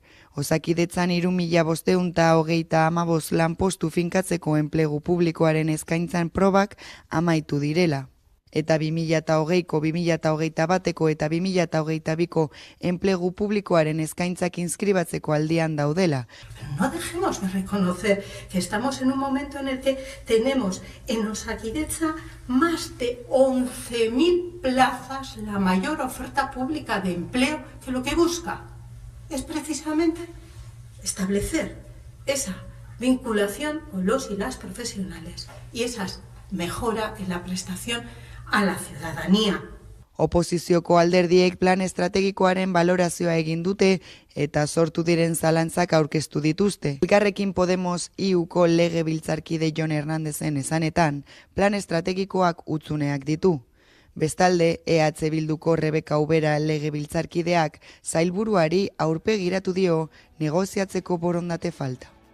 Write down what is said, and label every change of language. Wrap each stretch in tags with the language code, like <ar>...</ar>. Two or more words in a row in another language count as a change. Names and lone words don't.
<eu>Osakidetzan 3.525 lanpostu finkatzeko enplegu publikoaren eskaintzan probak amaitu direla. Eta 2020ko, 2021ko eta 2022ko enplegu publikoaren eskaintzak inskribatzeko aldian daudela.</eu> <es>Pero no dejemos de reconocer que estamos en un momento en el que tenemos en Osakidetza más de 11.000 plazas, la mayor oferta pública de empleo, que lo que busca es precisamente establecer esa vinculación con los y las profesionales y esa mejora en la prestación a la ciudadanía.</es> <eu>Oposizioko alderdiek plan estrategikoaren balorazioa egin dute eta sortu diren zalantzak aurkeztu dituzte. Elkarrekin Podemos IUko legebiltzarkide Jon Hernandezen esanetan, plan estrategikoak hutsuneak ditu. Bestalde, EH Bilduko Rebeka Ubera legebiltzarkideak sailburuari aurpegiratu dio negoziatzeko borondate falta.</eu>